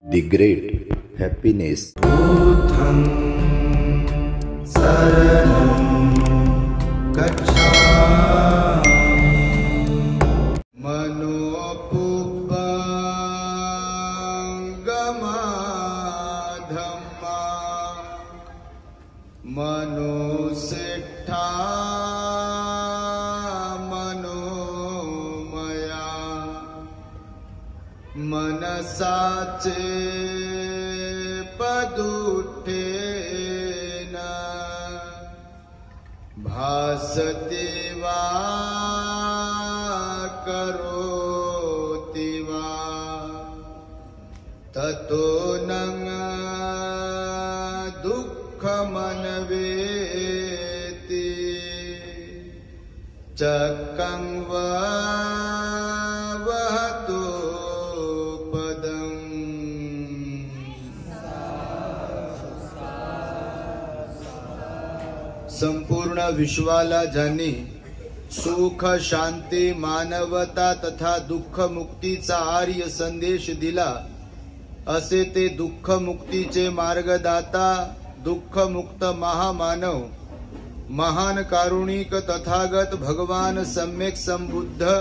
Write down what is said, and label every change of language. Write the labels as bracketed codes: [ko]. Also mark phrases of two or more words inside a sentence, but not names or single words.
[en] The great happiness. [pi] बुद्धं शरणं गच्छामि मनोपुब्बंगमा धम्मा मनोसेट्ठा मनोमया मनसाचे पदुठेन भासते वा करोति वा ततो न दुःखमन्वेति चक्रं वा वहतो [mr] संपूर्ण विश्वाला ज्यांनी सुख शांती मानवता तथा दुःख मुक्तीचा आर्य संदेश दिला असे ते दुःख मुक्तीचे मार्गदाता दुःख मुक्त महामानव महान कारुणिक तथागत भगवान सम्यक संबुद्ध